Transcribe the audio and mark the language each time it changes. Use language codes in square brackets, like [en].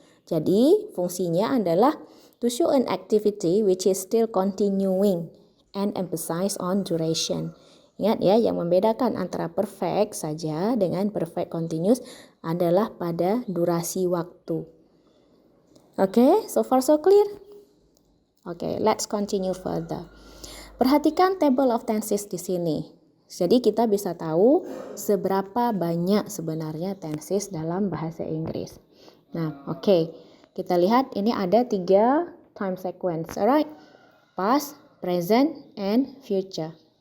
[id] Jadi, fungsinya adalah [en] to show an activity which is still continuing and emphasize on duration. [id] Ingat ya, yang membedakan antara perfect saja dengan perfect continuous adalah pada durasi waktu. [en] Okay, so far so clear? Okay, let's continue further. [id] Perhatikan [en] table of tenses [id] di sini. Jadi kita bisa tahu seberapa banyak sebenarnya tenses dalam bahasa Inggris. Nah, okay. Kita lihat ini ada 3 time sequence, alright? [en] Past, present, and future.